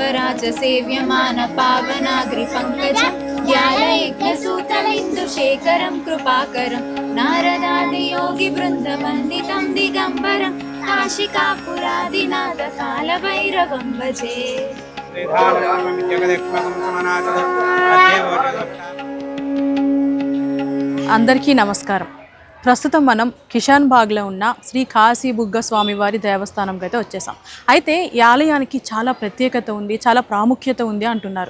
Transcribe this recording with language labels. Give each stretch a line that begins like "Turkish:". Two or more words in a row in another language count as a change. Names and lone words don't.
Sanskrit: च सेव्यमान पावनाग्रिपङ्कजं ज्ञानयज्ञसूत्रमिन्दुशेखरं कृपाकरं नारदादियोगिवृन्दवन्दितं दिगम्बरं काशिकापुरादिनाथकालभैरवं भजे।
Telugu: అందరికీ నమస్కారం. ప్రస్తుతం మనం కిషాన్ బాగ్లో ఉన్న శ్రీ కాశీబుగ్గ స్వామివారి దేవస్థానంకి అయితే వచ్చేసాం. అయితే ఈ ఆలయానికి చాలా ప్రత్యేకత ఉంది, చాలా ప్రాముఖ్యత ఉంది అంటున్నారు.